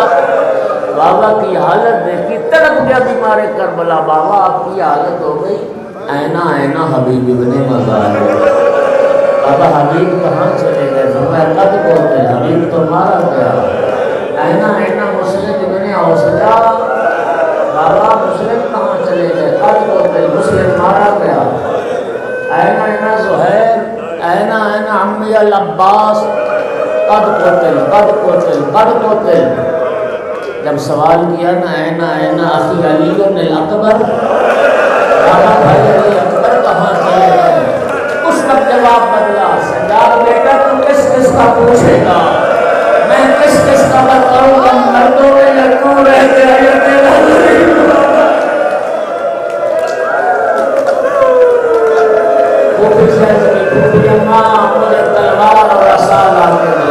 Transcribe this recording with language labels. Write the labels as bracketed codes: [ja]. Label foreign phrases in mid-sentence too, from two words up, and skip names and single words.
[ur] بابا کی حالت دیکھی، تڑپ گیا بیمار کربلا، بابا آپ کی حالت ہو گئی، [ar] اینا حبیب ابن مزار، [ur] بابا حبیب کہاں چلے گئے؟ فرمایا [ar] قد قتل، [ur] حبیب تو مارا گیا، [ar] اینا مسلم ابن اوسجا، [ur] بابا مسلم کہاں چلے گئے؟ [ar] قد قتل، [ur] مسلم مارا گیا، [ar] اینا زہیر، اینا عمی العباس، قد قتل۔ [ur] جب سوال کیا نا [ar] اینا اخی علی الاکبر، [ur] بابا بھائی علی اکبر کہاں چلے گئے؟ اس وقت جواب بدلا، سجاد بیٹا تم کس کا پوچھے گا، میں کس کا بتاؤں گا، مردوں میں لڑکوں رہتے ہیں تیرا پھوپھی اماں مجھے تلوار اور عصا لا کے دو۔